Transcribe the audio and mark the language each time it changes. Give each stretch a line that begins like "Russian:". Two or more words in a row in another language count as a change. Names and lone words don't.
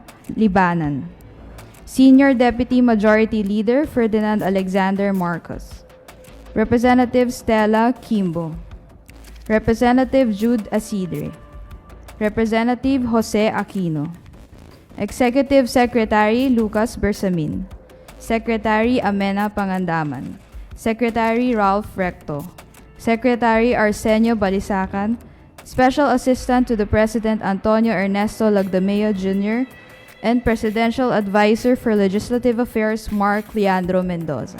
English: Libanan, Senior Deputy Majority Leader Ferdinand Alexander Marcos, Representative Stella Kimbo, Representative Jude Asidre, Representative Jose Aquino, Executive Secretary Lucas Bersamin, Secretary Amena Pangandaman, Secretary Ralph Recto, Secretary Arsenio Balisacan, Special Assistant to the President Antonio Ernesto Lagdameo Jr., and Presidential Advisor for Legislative Affairs Mark Leandro Mendoza.